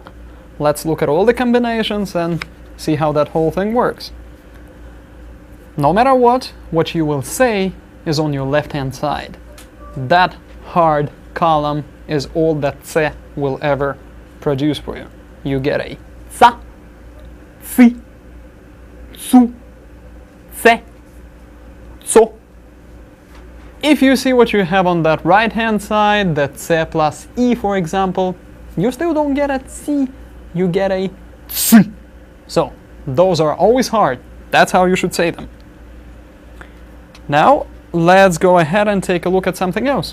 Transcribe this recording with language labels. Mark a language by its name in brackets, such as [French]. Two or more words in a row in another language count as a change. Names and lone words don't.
[English] Let's look at all the combinations and see how that whole thing works. No matter what you will say is on your left-hand side. That hard column is all that tse will ever produce for you. You get a tsa, tsi, tsu, tse, so. If you see what you have on that right hand side, that tse plus e for example, you still don't get a tsi, you get a tsi. So those are always hard. That's how you should say them. Now let's go ahead and take a look at something else.